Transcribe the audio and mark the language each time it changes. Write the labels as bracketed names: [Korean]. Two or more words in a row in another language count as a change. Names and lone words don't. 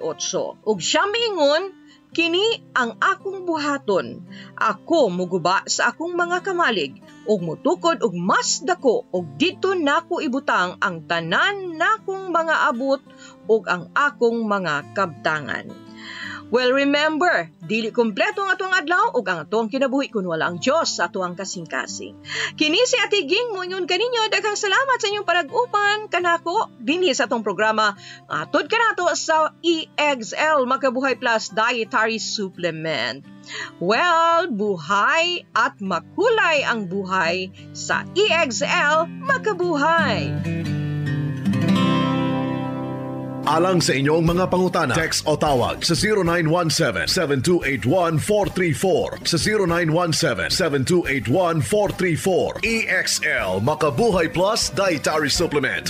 [Cebuano] Ug siya miingon, kini ang akong buhaton. Ako muguba sa akong mga kamalig, ug mutukod og mas dako, ug dito nako ibutang ang tanan nakong mga abot ug ang akong mga kabtangan. [English] Well, remember, [Cebuano] dili kompleto ang atuang adlaw ug ang atuang kinabuhi kun wala ang Dios sa atuang kasing-kasing. Kini si Ate Ging moingon kaninyo, daghang salamat sa inyong panag-upan kanako dinhi sa atong programa atod kanato sa EXL Makabuhay Plus Dietary Supplement. [Filipino] Well, buhay at makulay ang buhay sa EXL Makabuhay. [Cebuano] Alang sa inyong mga pangutana, text o tawag sa 0917-7281-434 sa 0917-7281-434. EXL Makabuhay Plus Dietary Supplement.